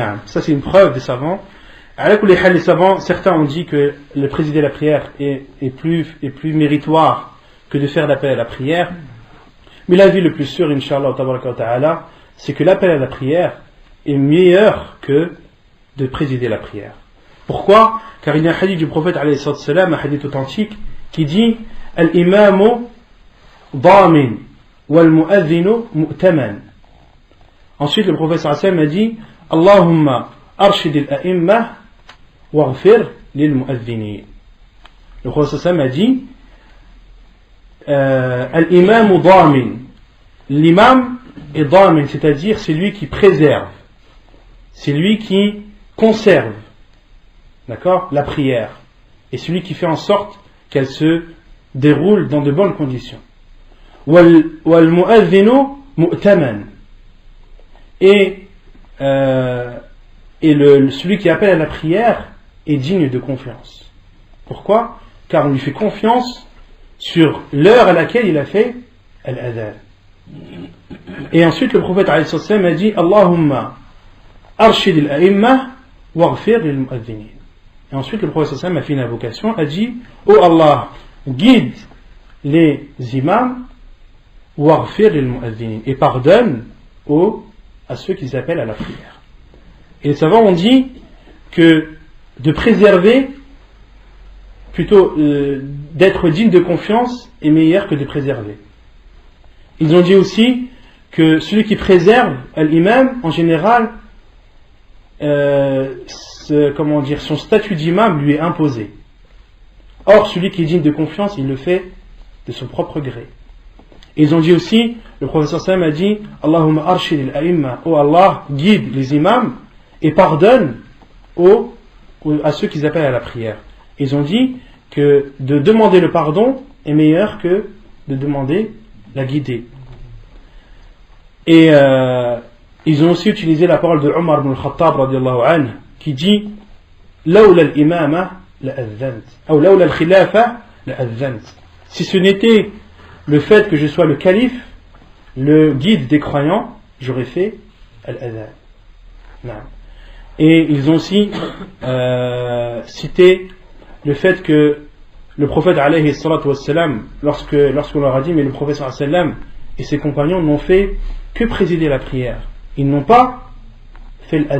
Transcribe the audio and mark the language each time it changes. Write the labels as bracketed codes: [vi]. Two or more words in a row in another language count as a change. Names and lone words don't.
[fr] non, ça c'est une preuve des savants. Les savants, certains ont dit que le présider la prière est plus méritoire que de faire l'appel à la prière. Mais l'avis le plus sûr, Inch'Allah, c'est que l'appel à la prière est meilleur que de présider la prière. Pourquoi? Car il y a un hadith du prophète, [ar] عليه السلام, [fr] un hadith authentique, qui dit [ar] الإمام ضامن والمؤذن مؤتمن. [fr] Ensuite, le prophète [ar] صلى الله عليه وسلم [fr] a dit [ar] اللهم أرشد الأئمة واغفر للمؤذنين. [fr] Le prophète [ar] صلى الله عليه وسلم [fr] a dit [ar] الإمام ضامن. [fr] L'imam est damin, c'est-à-dire c'est lui qui préserve, c'est lui qui conserve, d'accord, la prière, et celui qui fait en sorte qu'elle se déroule dans de bonnes conditions. [ar] والمؤذن مؤتمن. [fr] Et celui qui appelle à la prière est digne de confiance. Pourquoi? Car on lui fait confiance sur l'heure à laquelle il a fait al-adhan. Et ensuite le prophète [ar] عليه السلام [fr] a dit [ar] اللهم أرشد الأئمة واغفر للمؤذنين. [fr] Et ensuite le prophète [ar] صلى الله عليه وسلم [fr] a fait une invocation, a dit Oh Allah, guide les imams [ar] واغفر للمؤذنين, [fr] et pardonne à ceux qui s'appellent à la prière. Et les savants ont dit que de préserver, plutôt d'être digne de confiance, est meilleur que de préserver. Ils ont dit aussi que celui qui préserve l'imam, en général, son statut d'imam lui est imposé. Or, celui qui est digne de confiance, il le fait de son propre gré. Et ils ont dit aussi, le professeur Sam a dit [ar] اللهم أرشد الأئمة, [fr] oh Allah, guide les imams et pardonne à ceux qui appellent à la prière. Ils ont dit que de demander le pardon est meilleur que de demander la guidée. Et ils ont aussi utilisé la parole de Omar ibn al-Khattab [ar] رضي الله عنه, [fr] qui dit [ar] لولا الإمامة لأذنت, [fr] ou [ar] لولا الخلافة لأذنت. [fr] Si ce n'était le fait que je sois le calife, le guide des croyants, j'aurais fait al-adhan. Et ils ont aussi cité le fait que le prophète [ar] عليه الصلاة والسلام, [fr] lorsqu'on leur a dit mais le prophète [ar] صلى الله عليه وسلم [fr] et ses compagnons n'ont fait que présider la prière, ils n'ont pas fait l'adhan.